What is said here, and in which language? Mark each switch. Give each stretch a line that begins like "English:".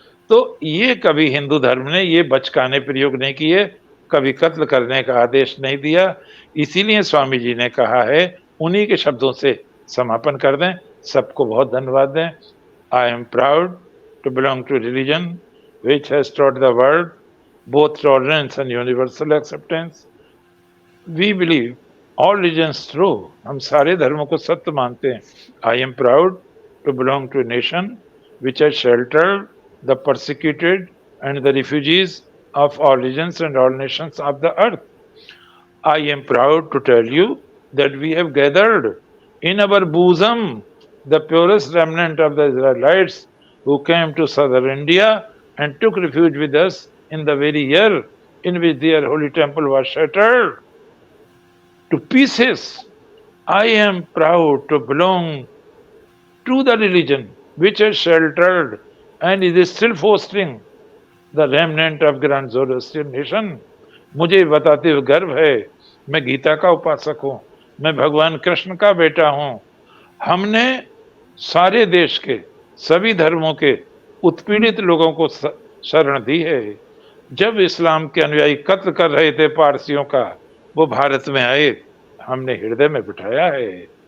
Hindi: तो ये कभी हिंदू धर्म ने ये बचकाने प्रयोग नहीं किए, कभी कत्ल करने का आदेश नहीं दिया। इसीलिए स्वामी जी ने कहा है, उन्हीं के शब्दों से समापन कर दें। सबको बहुत धन्यवाद दें।
English: I am proud to belong to religion which has taught the world both tolerance and universal acceptance. We believe all religions true.
Hindi: हम सारे धर्मों को सत्य मानते हैं।
English: I am proud to belong to a nation which has sheltered the persecuted and the refugees of all religions and all nations of the earth. I am proud to tell you that we have gathered in our bosom the purest remnant of the Israelites who came to southern India and took refuge with us in the very year in which their holy temple was shattered to pieces. I am proud to belong to the religion which has sheltered and is still fostering the remnant of Grand Zoroastrian nation.
Hindi: मुझे बताते हुए गर्व है, मैं गीता का उपासक हूँ, मैं भगवान कृष्ण का बेटा हूँ। हमने सारे देश के सभी धर्मों के उत्पीड़ित लोगों को शरण दी है। जब इस्लाम के अनुयायी कत्ल कर रहे थे पारसियों का, वो भारत में आए, हमने हृदय में बिठाया है।